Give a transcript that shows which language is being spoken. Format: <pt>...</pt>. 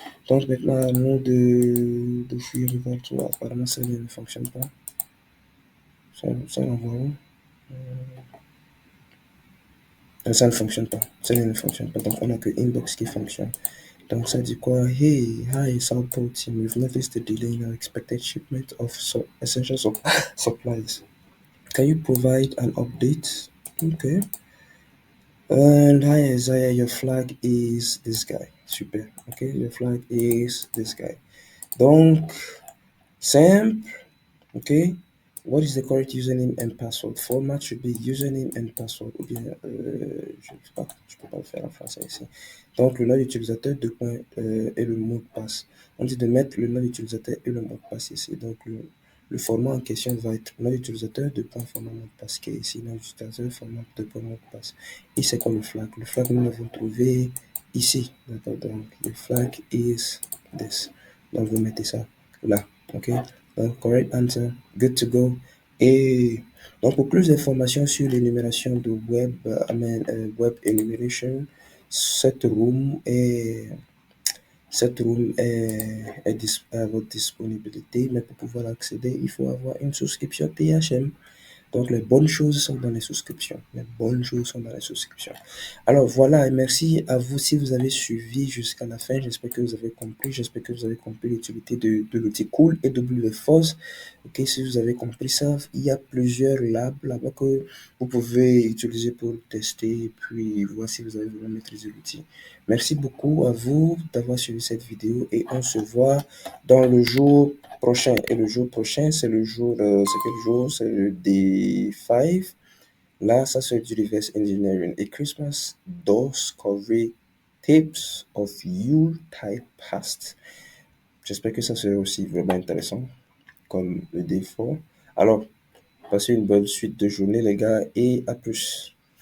<fr>Donc, maintenant, à nous de fuir le contour. Apparemment, ça ne fonctionne pas. Ça l'envoie où? Ça ne fonctionne pas. Ça ne fonctionne pas. Donc, on n'a que inbox qui fonctionne. Donc, ça dit quoi?</fr> <en>Hey, hi, Southport team. We've noticed a delay in our expected shipment of essential supplies. Can you provide an update? Okay. And hi Isaiah, your flag is this guy. Super. Okay, your flag is this guy.</en> <fr>Donc, simple.</fr> <en>Okay. What is the correct username and password? Format should be username and password.</en> <fr>Ou bien, je ne sais pas, je peux pas le faire en français ici. Donc, le nom d'utilisateur, et le mot de passe. On dit de mettre le nom d'utilisateur et le mot de passe ici. Donc, le format en question va être nom d'utilisateur, deux points, format mot de passe, qui est ici, nom d'utilisateur, format deux points, mot de passe. Et c'est quoi le flag? Le flag, nous l'avons trouvé ici. D'accord. Donc, le flag is this. Donc, vous mettez ça là. OK? Donc,</fr> <en>correct answer, good to go.</en> <fr>Et donc, pour plus d'informations sur l'énumération de web enumeration, cette room est, cette room est à votre disponibilité, mais pour pouvoir accéder, il faut avoir une souscription THM. Donc, les bonnes choses sont dans les souscriptions. Les bonnes choses sont dans les souscriptions. Alors, voilà, et merci à vous si vous avez suivi jusqu'à la fin. J'espère que vous avez compris. J'espère que vous avez compris l'utilité de l'outil Cool et WFOS. Ok, si vous avez compris ça, il y a plusieurs labs là-bas que vous pouvez utiliser pour tester et puis voir si vous avez vraiment maîtrisé l'outil. Merci beaucoup à vous d'avoir suivi cette vidéo et on se voit dans le jour prochain. Et le jour prochain, c'est le jour, c'est quel jour? C'est le D5. Là, ça c'est du reverse engineering.</fr> <en>Et Christmas does cover tips of Yuletide past.</en> <fr>J'espère que ça sera aussi vraiment intéressant comme le D4. Alors, passez une bonne suite de journée, les gars, et à plus.</fr>